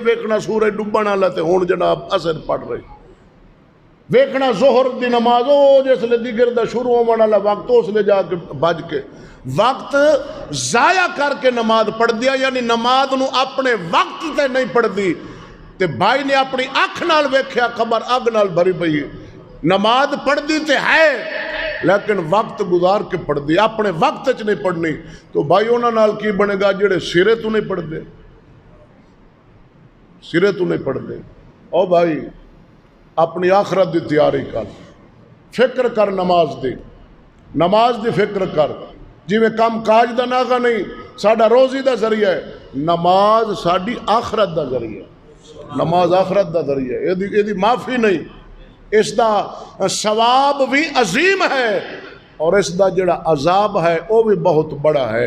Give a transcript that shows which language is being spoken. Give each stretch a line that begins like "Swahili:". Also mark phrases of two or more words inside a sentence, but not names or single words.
Punjabi: ویکھنا سورج ڈبنا لاتے ہون جناب اثر پڑھ رہی، ویکھنا ظہر دی نماز ہو جس لے دیگر دا شروع ہونے والا وقت اس لے جا کے بج کے وقت ضائع کر کے نماز پڑھ دیا، یعنی نماز نو اپنے وقت تے نہیں پڑھ دی، تے بھائی نے اپنی اکھ نال ویکھیا قبر اگ نال بھری پئی، نماز پڑھ دی تے ہے لیکن وقت گزار کے پڑھ دی، اپنے وقت چ نہیں پڑھنی، تو بھائی انہاں نال کی بنے گا جڑے سرے تو نہیں پڑھ دے، سرے تو نہیں پڑھ دے۔ او بھائی اپنی آخرت دی تیاری کر، فکر کر نماز دی، نماز دی فکر کر، جی میں کام کاج دا ناغا نہیں، ساڑھا روزی دا ذریعہ ہے، نماز ساڑھی آخرت دا ذریعہ ہے، نماز آخرت دا ذریعہ ہے، یہ دی معافی نہیں، اس دا ثواب بھی عظیم ہے اور اس دا جڑا عذاب ہے وہ بھی بہت بڑا ہے۔